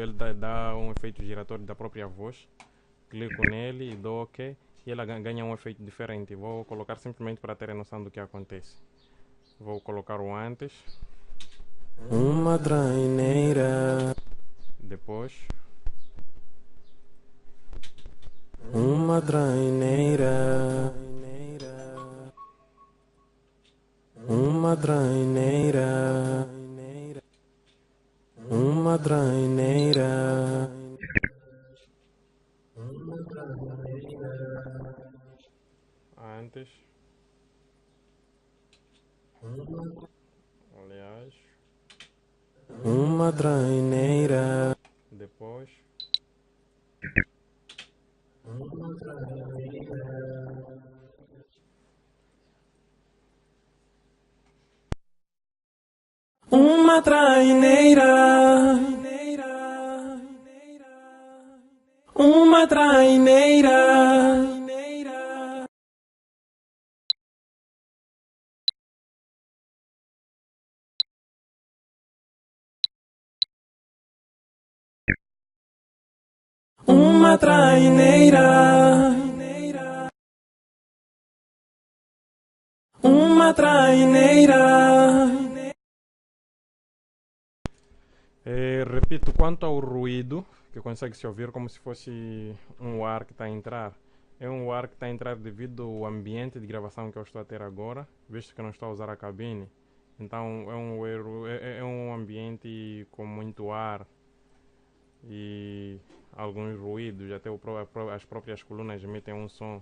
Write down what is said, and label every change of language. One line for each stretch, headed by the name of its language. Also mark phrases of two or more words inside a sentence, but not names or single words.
Portuguese: Ele dá um efeito giratório da própria voz. Clico nele e dou OK. E ela ganha um efeito diferente. Vou colocar simplesmente para ter a noção do que acontece. Vou colocar o antes. uma traineira, Depois. uma traineira, uma traineira, uma traineira, Antes. Aliás. uma traineira, Depois. uma traineira, uma traineira, uma traineira, uma traineira. Repito, quanto ao ruído, que consegue se ouvir como se fosse um ar que está a entrar. É um ar que está a entrar devido ao ambiente de gravação que eu estou a ter agora, visto que não estou a usar a cabine. Então é um ambiente com muito ar e alguns ruídos, até as próprias colunas emitem um som.